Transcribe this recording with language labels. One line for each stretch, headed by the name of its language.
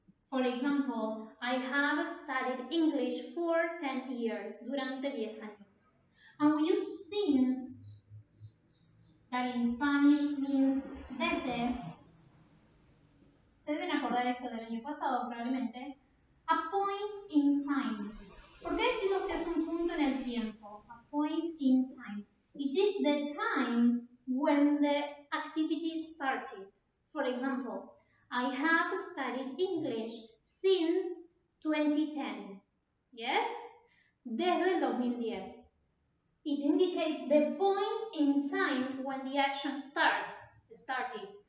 English: For example, I have studied English for 10 years,
Spanish: durante 10 años.
English: And we use since, that in Spanish means desde.
Spanish: Se deben acordar esto del año pasado probablemente.
English: A point in time.
Spanish: ¿Por qué decimos que es un punto en el tiempo?
English: A point in time. It is the time when the activity started. For example, I have studied English since 2010. Yes?
Spanish: Desde el 2010.
English: It indicates the point in time when the action started.